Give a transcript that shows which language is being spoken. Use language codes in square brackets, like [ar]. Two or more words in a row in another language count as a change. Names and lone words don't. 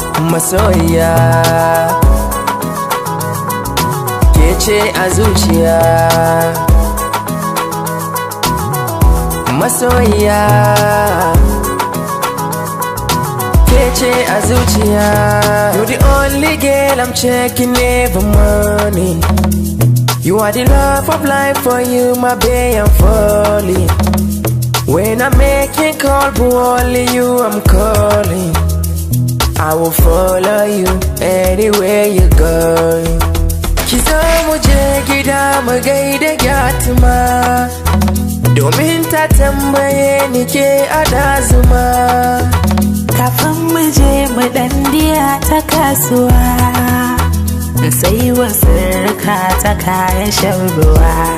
[ha] Masoyiya, ke ce a zuciya. Masoyiya, ke ce a zuciya. [en] You're the only girl I'm checking every morning. You are the love of life, for you, my babe, I'm falling. When I'm making call, boo, only you I'm calling. I will follow you anywhere you go. [ha] Ki zo mu je gida mu gaida Gyatima. Domin ta tambaye ni ke a ɗazuma. Kafin mu je mu ɗan diya ta kasuwa. Sai wa sirrika ta kayan shan ruwa.